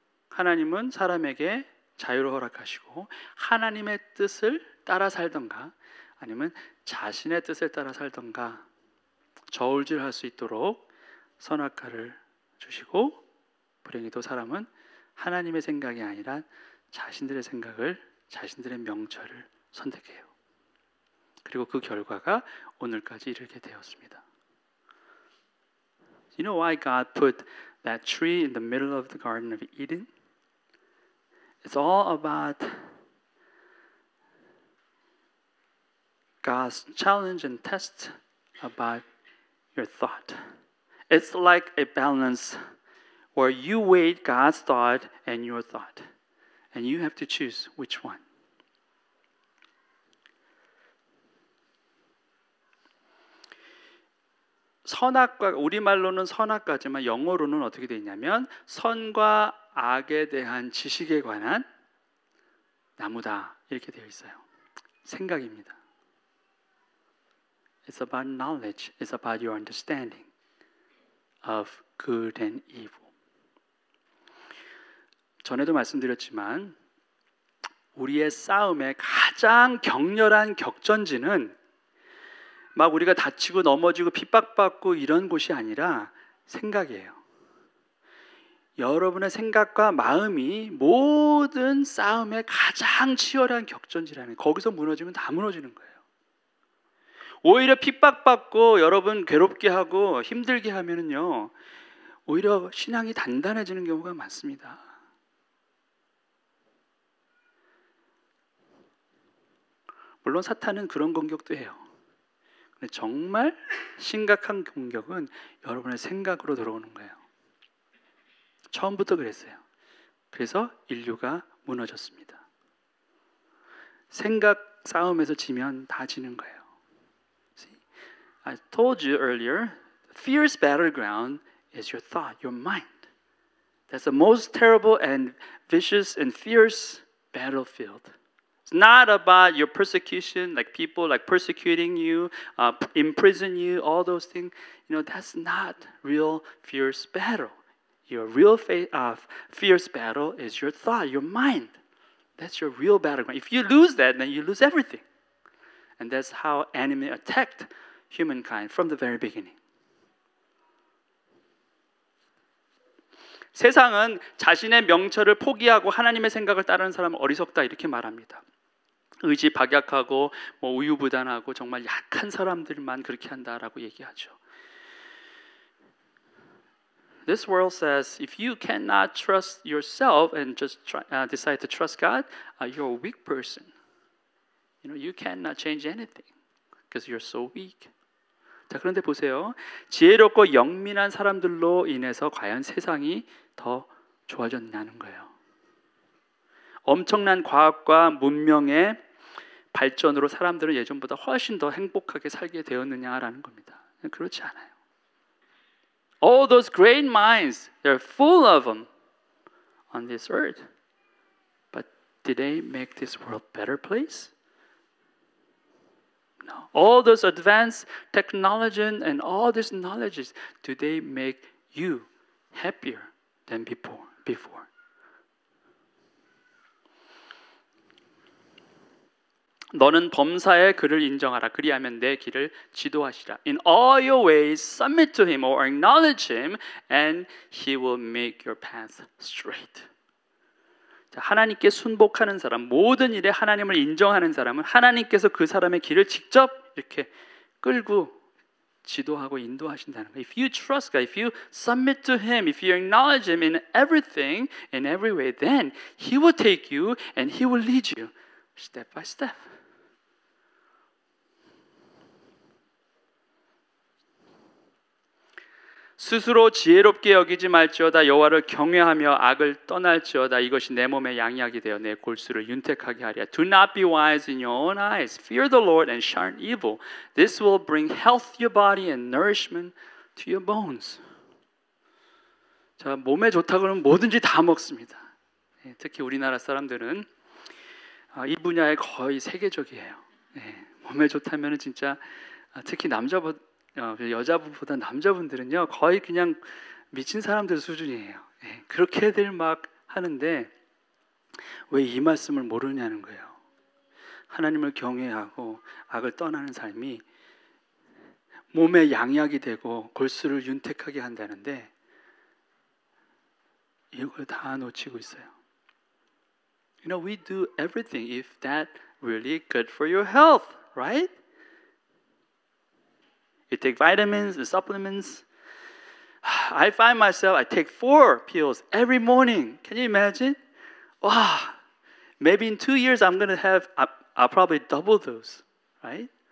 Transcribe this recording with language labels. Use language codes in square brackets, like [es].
[ko] 하나님은 사람에게 자유를 허락하시고 하나님의 뜻을 따라 살던가 아니면 자신의 뜻을 따라 살던가 저울질할 수 있도록 선악과를 주시고, 불행히도 사람은 하나님의 생각이 아니라 자신들의 생각을, 자신들의 명철을 선택해요. 그리고 그 결과가 오늘까지 이르게 되었습니다. [en] You know why God put that tree in the middle of the Garden of Eden? It's all about God's challenge and test about your thought. It's like a balance where you weigh God's thought and your thought, and you have to choose which one. [ko] 선악과, 우리말로는 선악과지만 영어로는 어떻게 되어 있냐면 선과 악에 대한 지식에 관한 나무다, 이렇게 되어 있어요. 생각입니다. [en] It's about knowledge. It's about your understanding of good and evil. [ko] 전에도 말씀드렸지만 우리의 싸움의 가장 격렬한 격전지는 막 우리가 다치고 넘어지고 핍박받고 이런 곳이 아니라 생각이에요. 여러분의 생각과 마음이 모든 싸움의 가장 치열한 격전지라는, 거기서 무너지면 다 무너지는 거예요. 오히려 핍박받고 여러분 괴롭게 하고 힘들게 하면은요, 오히려 신앙이 단단해지는 경우가 많습니다. 물론 사탄은 그런 공격도 해요. 근데 정말 심각한 공격은 여러분의 생각으로 들어오는 거예요. 처음부터 그랬어요. 그래서 인류가 무너졌습니다. 생각 싸움에서 지면 다 지는 거예요. [en] See? I told you earlier, fear's battleground is your thought, your mind. That's the most terrible and vicious and fierce battlefield. It's not about your persecution, like people like persecuting you, imprison you, all those things. You know, that's not real fierce battle. Your real fierce battle is your thought, your mind. That's your real battleground. If you lose that, then you lose everything. And that's how enemy attacked humankind from the very beginning. [ko] 세상은 자신의 명철을 포기하고 하나님의 생각을 따르는 사람은 어리석다, 이렇게 말합니다. 의지 박약하고 우유부단하고 정말 약한 사람들만 그렇게 한다라고 얘기하죠. [en] This world says if you cannot trust yourself and just decide to trust God, you're a weak person. You know, you cannot change anything because you're so weak. [ko] 자, 그런데 보세요. 지혜롭고 영민한 사람들로 인해서 과연 세상이 더 좋아졌냐는 거예요. 엄청난 과학과 문명의 발전으로 사람들은 예전보다 훨씬 더 행복하게 살게 되었느냐라는 겁니다. 그렇지 않아요. [en] All those great minds, they're full of them on this earth. But did they make this world a better place? No. All those advanced technology and all these knowledges, do they make you happier than before? [ko] 너는 범사의 그를 인정하라. 그리하면 내 길을 지도하시라. [en] In all your ways submit to him or acknowledge him and he will make your path straight. [ko] 자, 하나님께 순복하는 사람, 모든 일에 하나님을 인정하는 사람은 하나님께서 그 사람의 길을 직접 이렇게 끌고 지도하고 인도하신다는 거예요. [en] If you trust God, if you submit to him, if you acknowledge him in everything, in every way, then he will take you and he will lead you step by step. [ko] 스스로 지혜롭게 여기지 말지어다. 여호와를 경외하며 악을 떠날지어다. 이것이 내 몸의 양약이 되어 내 골수를 윤택하게 하리라. [en] Do not be wise in your own eyes. Fear the Lord and shun evil. This will bring health to your body and nourishment to your bones. [ko] 자, 몸에 좋다 그러면 뭐든지 다 먹습니다. 특히 우리나라 사람들은 이 분야에 거의 세계적이에요. 몸에 좋다면 진짜 특히 여자분보다 남자분들은요 거의 그냥 미친 사람들 수준이에요. 그렇게들 막 하는데 왜 이 말씀을 모르냐는 거예요. 하나님을 경외하고 악을 떠나는 삶이 몸의 양약이 되고 골수를 윤택하게 한다는데 이걸 다 놓치고 있어요. [en] You know, we do everything if that really good for your health, right? You take vitamins and supplements. I find myself, I take 4 pills every morning. Can you imagine? Wow, maybe in 2 years I'm going to have, I'll probably double those, right?